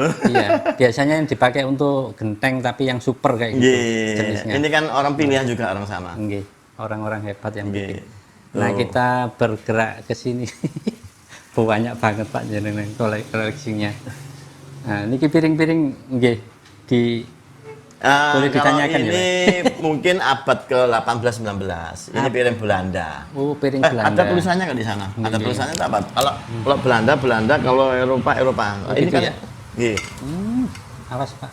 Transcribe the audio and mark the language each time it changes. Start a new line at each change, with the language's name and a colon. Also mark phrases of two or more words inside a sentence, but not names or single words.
Indonesian: Iya, biasanya yang dipakai untuk genteng tapi yang super kayak gitu Nggih. jenisnya. Ini kan orang pilihan juga orang sama. Nggih, orang-orang hebat yang Nggih. bikin. Nah, kita bergerak ke sini. Banyak banget Pak jenengan koleksinya. Nah, niki piring-piring nggih di boleh Kalau ditanyakan ya, ini mungkin abad ke-18 19. Ini piring Belanda. Oh, piring Belanda. Ada tulisannya nggak di sana? Ada tulisannya itu apa? Kalau Belanda, kalau Eropa. Oh, Ini gitu kan ya? nggih. Awas Pak.